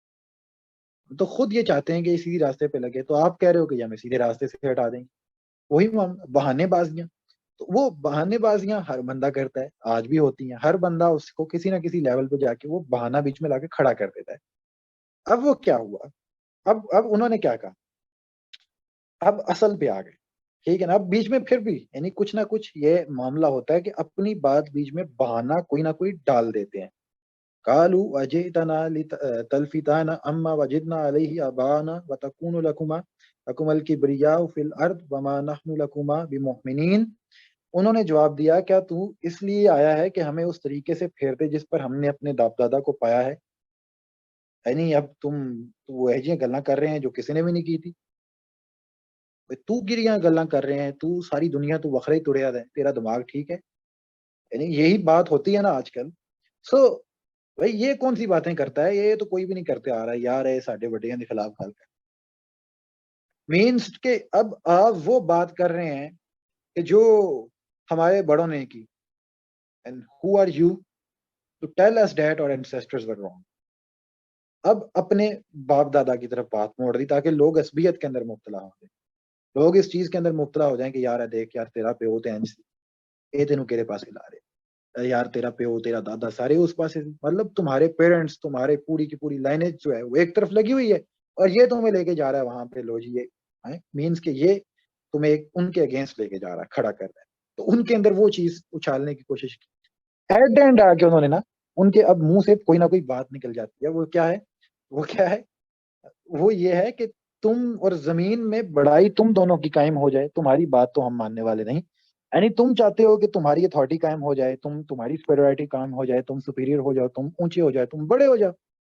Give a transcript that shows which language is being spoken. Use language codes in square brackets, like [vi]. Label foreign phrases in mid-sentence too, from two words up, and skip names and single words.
[ur] تو خود یہ چاہتے ہیں کہ سیدھی راستے پہ لگے، تو آپ کہہ رہے ہو کہ ہمیں سیدھے راستے سے ہٹا دیں گے، وہی بہانے بازیاں، تو وہ بہانے بازیاں ہر بندہ کرتا ہے، آج بھی ہوتی ہیں، ہر بندہ اس کو کسی نہ کسی لیول پہ جا کے وہ بہانہ بیچ میں لا کے کھڑا کر دیتا ہے۔ اب وہ کیا ہوا، اب انہوں نے کیا کہا، اب اصل پہ آ گئے، ٹھیک ہے نا، اب بیچ میں پھر بھی یعنی کچھ نہ کچھ یہ معاملہ ہوتا ہے کہ اپنی بات بیچ میں بہانہ کوئی نہ کوئی ڈال دیتے ہیں، [ar] قالوا اجئتنا تلفتانا اما وجدنا علیہ ابانا وتکون لکم الکبریاء فی الارض وما نحن لکما بمؤمنین، [ur] انہوں نے جواب دیا کیا تو اس لیے آیا ہے کہ ہمیں اس طریقے سے پھیر دے جس پر ہم نے اپنے باپ دادا کو پایا ہے، یعنی اب تم وہ [pa] ایجیاں گلاں [ur] کر رہے ہیں جو کسی نے بھی نہیں کی تھی، تو [pa] گریاں گلاں [ur] کر رہے ہیں، تو ساری دنیا تو [pa] وکھرا ہی تڑیا ہے، [ur] تیرا دماغ ٹھیک ہے، یعنی یہی بات ہوتی ہے نا آج کل، سو بھائی یہ کون سی باتیں کرتا ہے، یہ تو کوئی بھی نہیں کرتے آ رہا ہے یار، یہ [pa] ساڈے بڑیاں [ur] کے خلاف گل کر مینس کہ اب آپ وہ بات کر رہے ہیں کہ جو ہمارے بڑوں نے کی، [en] and who are you to tell us that our ancestors were wrong، [ur] اب اپنے باپ دادا کی طرف بات موڑ دی تاکہ لوگ عصبیت کے اندر مبتلا ہو جائیں، لوگ اس چیز کے اندر مبتلا ہو جائیں کہ یار دیکھ [pa] یار تیرا پیو تے انج سی، اے تینوں کیڑے پاسے لا رہے، یار تیرا پیو تیرا دادا سارے اس پاسے [ur] سے، مطلب تمہارے پیرنٹس تمہارے پوری کی پوری لائنیج جو ہے وہ ایک طرف لگی ہوئی ہے اور یہ تمہیں لے کے جا رہا ہے وہاں پہ، لو جی یہ مینس کہ یہ تمہیں ایک ان کے اگینسٹ لے کے جا رہا ہے، کھڑا کر رہا ہے، تو ان کے اندر وہ چیز اچھالنے کی کوشش کی، [en] at the end [ur] آ کے انہوں نے نا ان کے اب منہ سے کوئی نہ کوئی بات نکل جاتی ہے، وہ کیا ہے، وہ کیا ہے، وہ یہ ہے کہ تم اور زمین میں بڑائی تم دونوں کی قائم ہو جائے، تمہاری بات تو ہم ماننے والے نہیں، یعنی تم چاہتے ہو کہ تمہاری اتھارٹی قائم ہو جائے، تمہاری سپیریورٹی قائم ہو جائے، تم سپیریئر ہو جاؤ، تم اونچے ہو جائے، تم بڑے ہو جاؤ،